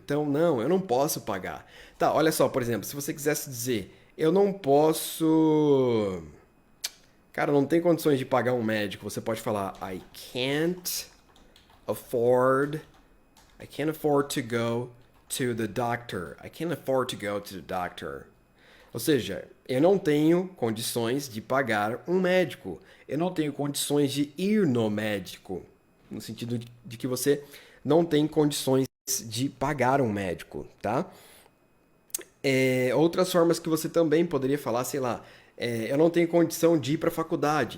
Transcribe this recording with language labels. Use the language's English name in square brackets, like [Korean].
[Portuguese] Então, não, eu não posso pagar. Tá, olha só, por exemplo, se você quisesse dizer, eu não posso. Cara, não tem condições de pagar um médico. Você pode falar, [English] I can't afford. I can't afford to go to the doctor. I can't afford to go to the doctor. [Portuguese] Ou seja, eu não tenho condições de pagar um médico. Eu não tenho condições de ir no médico. No sentido de que você não tem condições de pagar um médico, tá? Outras formas que você também poderia falar, sei lá, eu não tenho condição de ir para a faculdade.